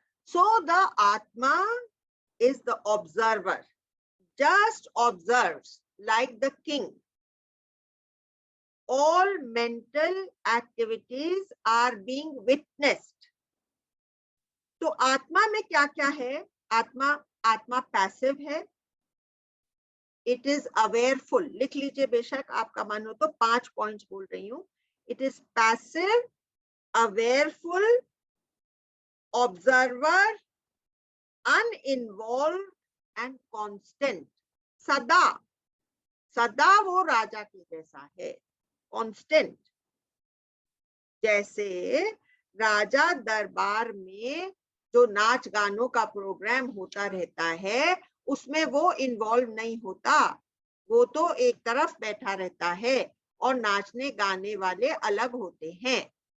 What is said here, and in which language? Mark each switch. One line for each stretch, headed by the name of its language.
English: So the Atma is the observer, just observes like the king. All mental activities are being witnessed.
Hindi: तो आत्मा में क्या क्या है? आत्मा पैसिव है।
English: It is awareful.
Hindi: लिख लीजिए बेशक आपका मन हो तो, 5 पॉइंट्स बोल रही हूँ।
English: It is passive, awareful, observer, uninvolved and constant.
Hindi: सदा वो राजा के जैसा है, constant। जैसे राजा दरबार में जो नाच गानों का प्रोग्राम होता रहता है, उसमें वो इन्वॉल्व नहीं होता, वो तो एक तरफ बैठा रहता है और नाचने गाने वाले अलग होते हैं।